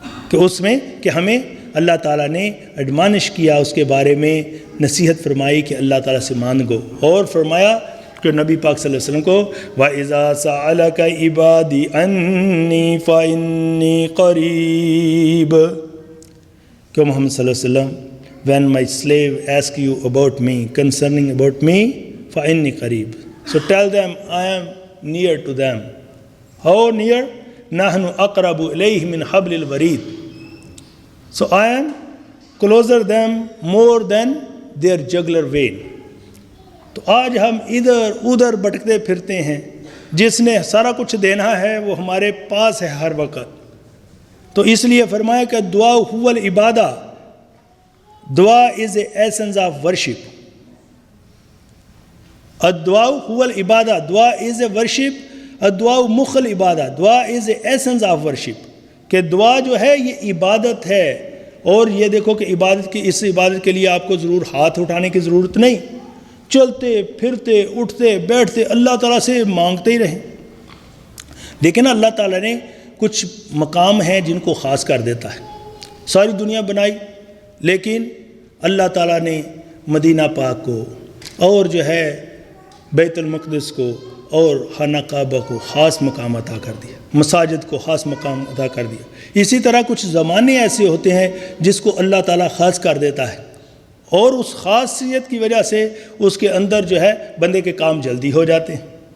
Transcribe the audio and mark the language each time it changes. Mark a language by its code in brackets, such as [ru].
[ur] کہ اس میں کہ ہمیں اللہ تعالیٰ نے ایڈمانش کیا، اس کے بارے میں نصیحت فرمائی کہ اللہ تعالیٰ سے مانگو، اور فرمایا کہ نبی پاک صلی اللہ علیہ وسلم کو [ar] وَإِذَا سَأَلَكَ عِبَادِي أَنِّي فَإِنِّي قَرِيبٌ، [ur] کہ محمد صلی اللہ علیہ وسلم [en] when my slave ask you about me, [ur] concerning about me, [ar] فَإِنِّي قَرِيبٌ. [en] So tell them I am near to them. How near? [ar] نَحْنُ أَقْرَبُ إِلَيْهِ مِنْ حَبْلِ الْوَرِيدِ. [en] So I am closer them more than their jugular vein. [ur] تو آج ہم ادھر ادھر بھٹکتے پھرتے ہیں، جس نے سارا کچھ دینا ہے وہ ہمارے پاس ہے ہر وقت۔ تو اس لیے فرمایا کہ دعا [ar] هو العبادہ، [ur] دعا [en] is a essence of worship. [ar] الدعا هو العبادہ، [en] دعا is a worship. [ar] الدعا مخ العبادہ، [en] دعا is a essence of worship. [ur] کہ دعا جو ہے یہ عبادت ہے، اور یہ دیکھو کہ اس عبادت کے لیے آپ کو ضرور ہاتھ اٹھانے کی ضرورت نہیں، چلتے پھرتے اٹھتے بیٹھتے اللہ تعالیٰ سے مانگتے ہی رہیں۔ لیکن اللہ تعالیٰ نے کچھ مقام ہیں جن کو خاص کر دیتا ہے۔ ساری دنیا بنائی، لیکن اللہ تعالیٰ نے مدینہ پاک کو اور جو ہے بیت المقدس کو اور خانہ کعبہ کو خاص مقام عطا کر دیا، مساجد کو خاص مقام عطا کر دیا۔ اسی طرح کچھ زمانے ایسے ہوتے ہیں جس کو اللہ تعالیٰ خاص کر دیتا ہے، اور اس خاصیت کی وجہ سے اس کے اندر جو ہے بندے کے کام جلدی ہو جاتے ہیں۔